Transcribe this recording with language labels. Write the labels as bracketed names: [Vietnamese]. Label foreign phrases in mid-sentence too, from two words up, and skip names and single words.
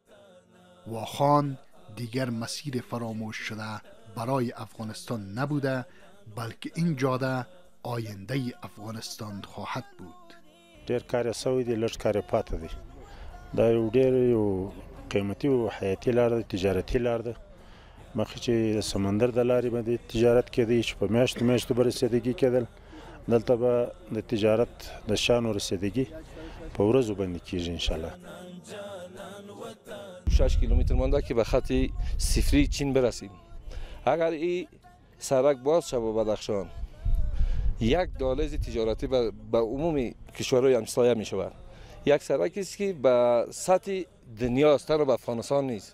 [Persian] واخان دیگر مسیر فراموش شده برای افغانستان نبوده بلکه این جاده آینده افغانستان خواهد بود. [Pashto] ډیر کار سوی دی، لږ کار پاتې دی. دا یو ډیر یو قیمتي او حیاتي لار ده، تجارتي لار ده. مخکې چې د سمندر د لارې باندې تجارت کېدی چې په میاشتو میاشتو به رسیدګي کېدل، دلته به د تجارت د شانو رسیدګي په ورځو باندې کېږي انشاءالله. [Persian] 6 کیلومتر مانده که به خط صفری چین برسیم. اگر این سرک باز شود به بدخشان یک دهلیز تجارتی به عموم کشورهای همسایه می شود. یک سرکی است که به سطح دنیا است، تنها به افغانستان نیست.